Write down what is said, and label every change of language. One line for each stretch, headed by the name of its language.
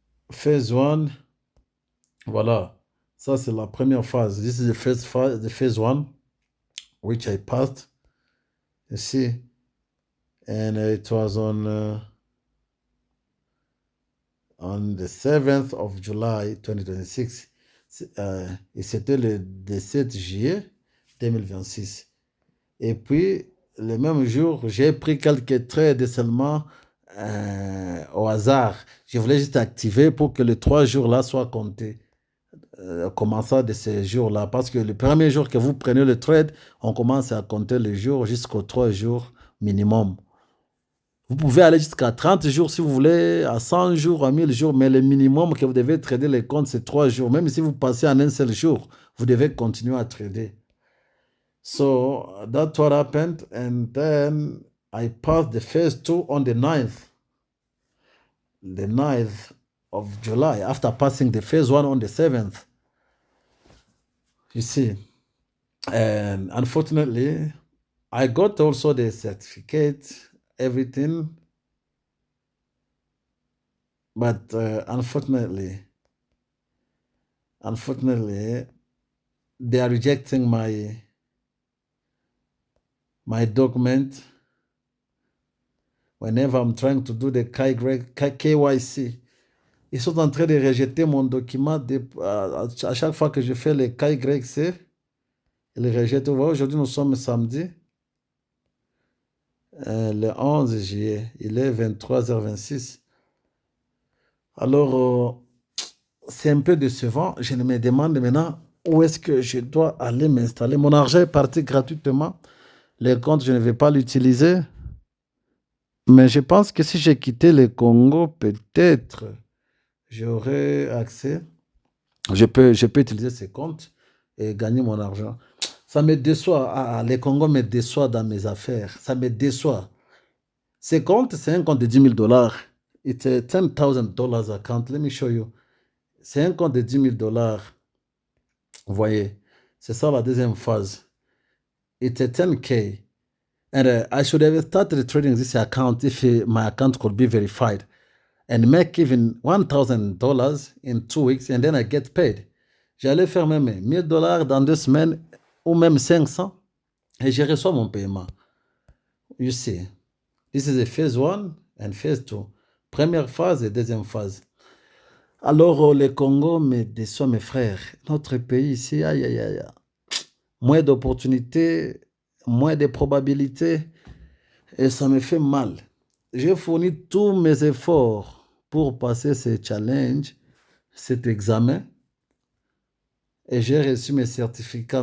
French: Phase 1, voilà. Ça, c'est la première phase.
English: This is the phase 1, which I passed. You see? And it was on the 7th of July 2026.
French: Et c'était le 17 juillet 2026. Et puis, le même jour, j'ai pris quelques trades seulement au hasard. Je voulais juste activer pour que les 3 jours-là soient comptés. Commençant de ces jours-là. Parce que le premier jour que vous prenez le trade, on commence à compter les jours jusqu'aux 3 jours minimum. Vous pouvez aller jusqu'à 30 jours si vous voulez, à 100 jours, à 1000 jours, mais le minimum que vous devez trader les comptes, c'est 3 jours. Même si vous passez en un seul jour, vous devez continuer à trader.
English: So that's what happened. And then I passed the phase 2 on the 9th of July, after passing the phase 1 on the 7th. You see. And unfortunately, I got also the certificate, everything. But unfortunately, they are rejecting my document whenever I'm trying to do the KYC.
French: Ils sont en train de rejeter mon document à chaque fois que je fais le KYC. Ils rejettent. Aujourd'hui, nous sommes samedi. le 11 juillet. Il est 23h26. Alors, c'est un peu décevant. Je me demande maintenant où est-ce que je dois aller m'installer. Mon argent est parti gratuitement. Les comptes, je ne vais pas l'utiliser. Mais je pense que si j'ai quitté le Congo, peut-être j'aurai accès. Je peux utiliser ces comptes et gagner mon argent. Ça me déçoit. Les Congo me déçoit dans mes affaires. Ça me déçoit. Ces comptes, c'est un compte de $10,000.
English: It's a $10,000 account. Let me show you.
French: C'est un compte de $10,000. Vous voyez, c'est ça la deuxième phase.
English: It's a 10K. And I should have started trading this account if my account could be verified and make even $1,000 in 2 weeks and then I get paid.
French: J'allais faire même $1,000 dans 2 semaines ou même 500 et je reçois mon paiement.
English: You see, this is a phase 1 and phase 2.
French: Première phase et deuxième phase. Alors, le Congo me déçoit, mes frères. Notre pays ici, aïe, aïe, aïe. Moins d'opportunités, moins de probabilités, et ça me fait mal. J'ai fourni tous mes efforts pour passer ce challenge, cet examen, et j'ai reçu mes certificats.